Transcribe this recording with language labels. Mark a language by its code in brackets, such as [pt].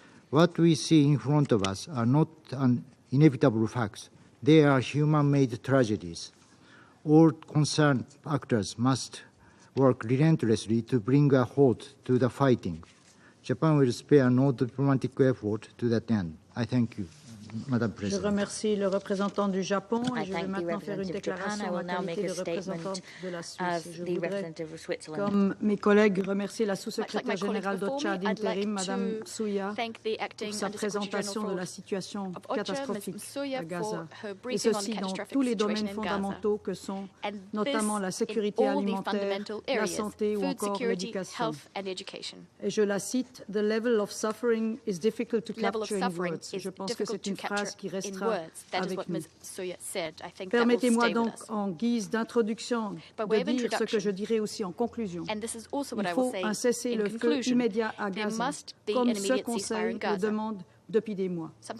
[en] What we see in front of us are not inevitable facts. They are human-made tragedies. All concerned actors must work relentlessly to bring a halt to the fighting. Japan will spare no diplomatic effort to that end. I thank you, Madam [fr] Je [en] President. [fr] remercie le représentant du Japon et je vais maintenant faire une déclaration en qualité de représentante de la Suisse. Je voudrais, comme mes collègues, remercier la sous-secrétaire générale d'OCHA d'intérim, Madame Souya, pour sa présentation de la situation catastrophique à Gaza, et ceci dans tous les domaines fondamentaux que sont notamment la sécurité alimentaire, la santé ou encore l'éducation. Et je la cite, [en] "The level of suffering is difficult to capture in words." [fr] Je pense que c'est une phrase qui restera avec nous. Permettez-moi donc, en guise d'introduction, de dire ce que je dirai aussi en conclusion. Il faut un cessez-le-feu immédiat à Gaza, comme ce Conseil le demande depuis des mois.